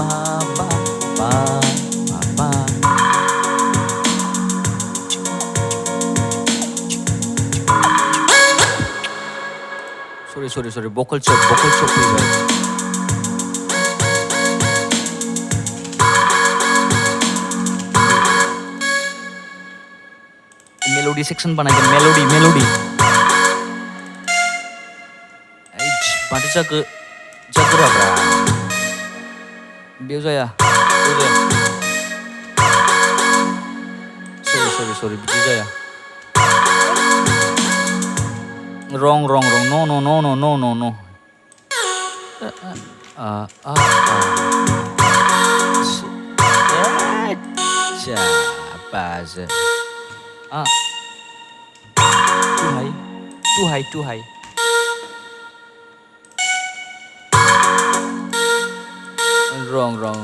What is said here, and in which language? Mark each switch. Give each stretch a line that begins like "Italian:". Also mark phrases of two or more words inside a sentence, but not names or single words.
English: pa sorry vocal chop melody section
Bodo: बानायगोन melody माथो जागोराब्रा बेयाव जाया sorry बिदि जाया
English: wrong no Baz too high wrong